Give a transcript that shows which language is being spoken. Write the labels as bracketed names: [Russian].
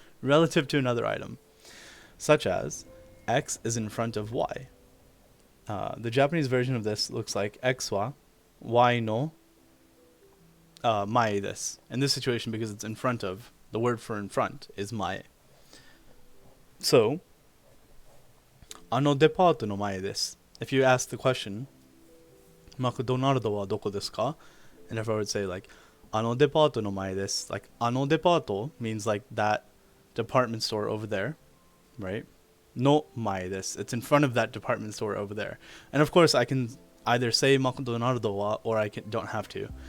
[English] Relative to another item. Such as, X is in front of Y. The Japanese version of this looks like [Japanese] X wa Y no mae desu. [English] In this situation, because it's in front of, the word for in front is mae. [Japanese] So, あのデパートの前です. [English] If you ask the question, [Japanese] マクドナルドはどこですか? [English] And if I would say like, [Japanese] あのデパートの前です. [English] Like, あのデパート means like that department store over there, right? [Japanese] No mae desu. [English] It's in front of that department store over there. And of course, I can either say McDonaldo wa or I don't have to.